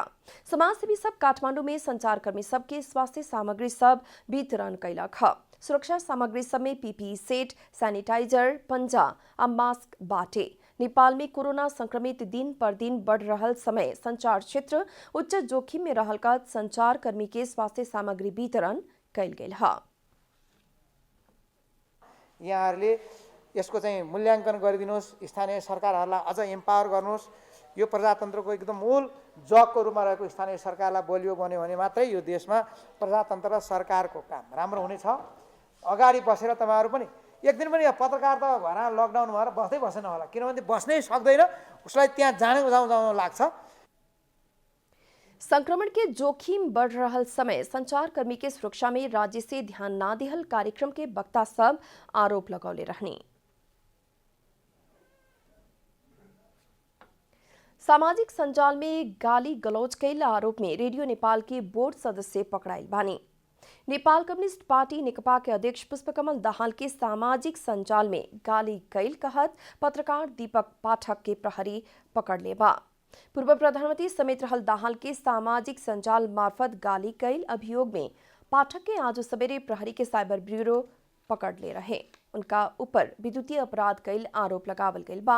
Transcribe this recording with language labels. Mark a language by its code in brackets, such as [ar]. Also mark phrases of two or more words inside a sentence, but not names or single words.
[bho] समाज सेवी सब काठमांडू में संचार कर्मी सबके स्वास्थ्य सामग्री सब वितरण कैलक ह। सुरक्षा सामग्री सब में पीपीई सेट, सैनिटाइजर, पंजा आ मास्क बाटे। नेपाल में कोरोना संक्रमित दिन पर दिन बढ़ रहल समय संचार क्षेत्र उच्च जोखिम में रहल का संचार कर्मी के स्वास्थ्य सामग्री वितरण कैल गेल ह। [ne] यहाँहरूले यसको चाहिँ मूल्याङ्कन गरिदिनुहोस्, स्थानीय सरकारहरूलाई अझ एम्पावर गर्नुहोस्। यो प्रजातन्त्रको एकदम मूल जगको रूपमा रहेको स्थानीय सरकारलाई बलियो बन्यो भने मात्रै यो देशमा प्रजातन्त्र र सरकारको काम राम्रो हुनेछ। अगाडि बसेर तपाईँहरू पनि एक दिन पनि पत्रकार त घरमा लकडाउन भएर बस्दै बसेन होला, किनभने बस्नै सक्दैन, उसलाई त्यहाँ जानु लाग्छ। [bho] संक्रमण के जोखिम बढ़ रहल समय संचारकर्मी के सुरक्षा में राज्य से ध्यान ना दिहल कार्यक्रम के वक्ता सब आरोप लगौले रहनी। सामाजिक संजाल में गाली गलौज कैल आरोप में रेडियो नेपाल के बोर्ड सदस्य पकड़ाइल बानी। नेपाल कम्युनिस्ट पार्टी नेकपा के अध्यक्ष पुष्पकमल दाहाल के सामाजिक संजाल में गाली कैल कहत पत्रकार दीपक पाठक के प्रहरी पकड़ लेबा। पूर्व प्रधानमंत्री समेत रहल दाहाल के सामाजिक संजाल मार्फत गाली कैल अभियोग में पाठक के आज सवेरे प्रहरी के साइबर ब्यूरो पकड़ ले रहे। उनका ऊपर विद्युतीय अपराध कैल आरोप लगावल गइल बा।